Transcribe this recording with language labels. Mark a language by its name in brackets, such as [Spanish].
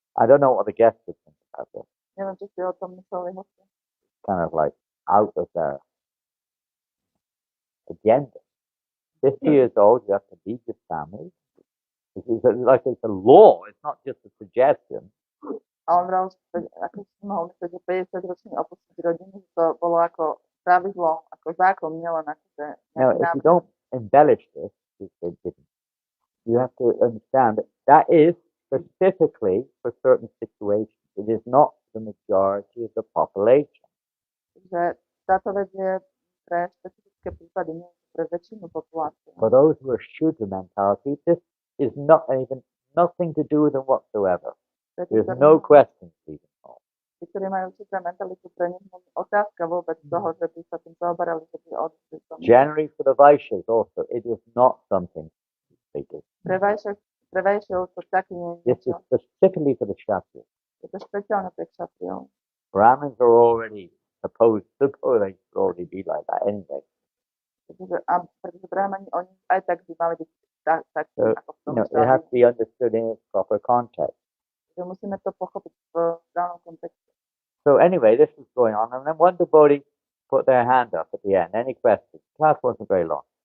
[English] I don't know what the guests would think about this. [Slovak] Neviem, či si o tom mysleli hosti. [English] Kind of like out of their agenda. 50 years old, you have to leave your family. It's like it's a law. It's not just a suggestion. [Slovak] A on vral, ako si mohol myslieť, že 50 ročný opustiť rodinu, to bolo ako pravidlo, ako zákon, nielen ako že... [English] Now, if you don't embellish this, which they didn't, you have to understand that that is specifically for certain situations. It is not the majority of the population. [Slovak] Že táto vec je pre špecifické prípady, nie pre väčšinu populácie. [English] For those who are Shudra mentality, this is not even nothing to do with them whatsoever. There's no questions even. [Slovak] Tí, ktorí majú určitú mentalitu, pre nich nie je otázka vôbec toho, že by sa tým zaoberali, že by odšli. [English] Generally for the Vaishyas also, it is not something they do. [Slovak] Pre Vaishyov to taký nie je. [English] This is specifically for the Kshatriyas. [Slovak] Je to špeciálne pre Kshatriyov. [English] Brahmins are already supposed they should already be like that anyway. [Slovak] Pretože Brahmani, oni aj tak by mali byť tak [English] So, [Slovak] ako v tom [English] it has to be understood in its proper context. [Slovak] že musíme to pochopiť v danom kontexte. [English] So anyway, this was going on, and then one devotee put their hand up at the end. Any questions? The class wasn't very long.